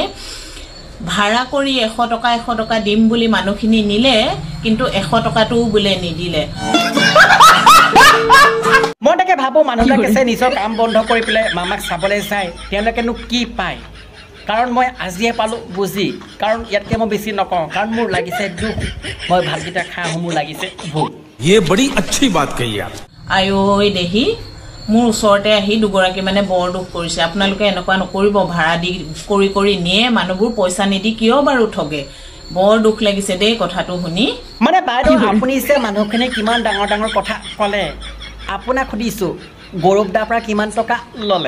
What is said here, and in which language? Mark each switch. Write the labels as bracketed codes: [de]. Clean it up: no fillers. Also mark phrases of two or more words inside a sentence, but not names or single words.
[as] ভাড়া কৰি 100 টকা দিম বুলি মানুহখিনি নিলে, কিন্তু 100 টকাটোও বোলে নিদিলে। মই তাকে ভাবোঁ মানুহবিলাকে যে নিজৰ কাম বন্ধ কৰি পেলাই মামাক চাবলৈ যায়, তেওঁলোকেনো কি পায়? কাৰণ মই আজিয়ে পালোঁ বুজি, কাৰণ ইয়াতকৈ মই বেছি নকওঁ, কাৰণ মোৰ লাগিছে দুখ, মই ভাতকেইটা খাওঁ, মোৰ লাগিছে ভোক। [hi] ये बड़ी अच्छी बात कही आप। [as] আই দেহি মোৰ ওচৰতে আহি দুগৰাকী মানে বৰ দুখ কৰিছে। আপোনালোকে এনেকুৱা নকৰিব, ভাড়া দি কৰি নিয়ে মানুহবোৰ, পইচা নিদি কিয় বাৰু ঠগে। বৰ দুখ লাগিছে দেই কথাটো শুনি। মানে বাইদেউ আপুনি যে মানুহখিনি কিমান ডাঙৰ ডাঙৰ কথা ক'লে, আপোনাক সুধিছোঁ গৌৰৱ দাৰ পৰা কিমান টকা ল'লে?